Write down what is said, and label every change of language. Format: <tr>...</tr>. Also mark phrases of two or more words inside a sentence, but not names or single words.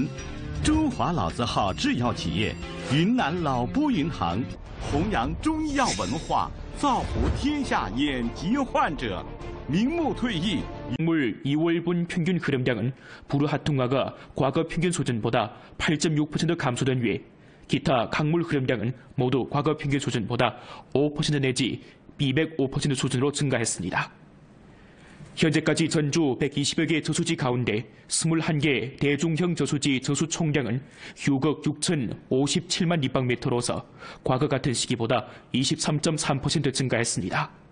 <zh>中华老字号制药企业云南老波云堂，弘扬中医药文化，造福天下眼疾患者。名目退役。</zh> <ko>물 2월분 평균 흐름량은 부르하퉁화가 과거 평균 수준보다 8.6% 감소된 외 기타 강물 흐름량은 모두 과거 평균 수준보다 5% 내지 205% 수준으로 증가했습니다. 현재까지 전주 120여 개 저수지 가운데 21개 대중형 저수지 저수 총량은 6억 6,057만 立方미터로서 과거 같은 시기보다 23.3% 증가했습니다.</ko>